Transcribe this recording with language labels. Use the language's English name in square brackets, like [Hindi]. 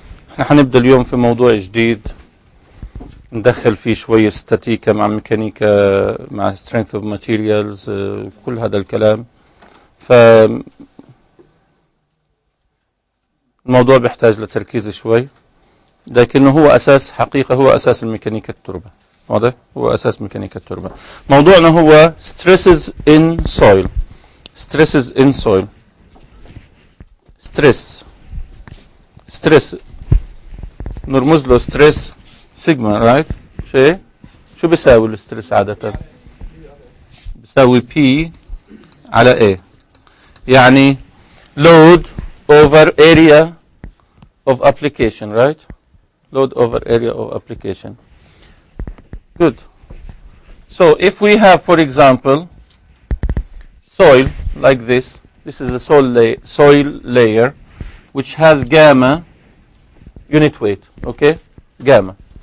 [Arabic] احنا هنبدأ اليوم في موضوع جديد ندخل فيه شوية ستاتيكا مع ميكانيكا مع strength of materials كل هذا الكلام. فالموضوع بيحتاج لتركيز شوي، لكنه هو أساس حقيقة، هو أساس الميكانيكا التربة. واضح؟ هو أساس ميكانيكا التربة. موضوعنا هو stresses in soil. [English] stresses in soil. [Arabic] ستريس نرمز له ستريس سيجما، رايت؟ شو بيساوي الستريس عادة؟ بيساوي P على A، يعني [English] load over area of application, right? Load over area of application. Good. So if we have, for example, soil like this is a soil layer which has gamma unit weight, okay? Gamma.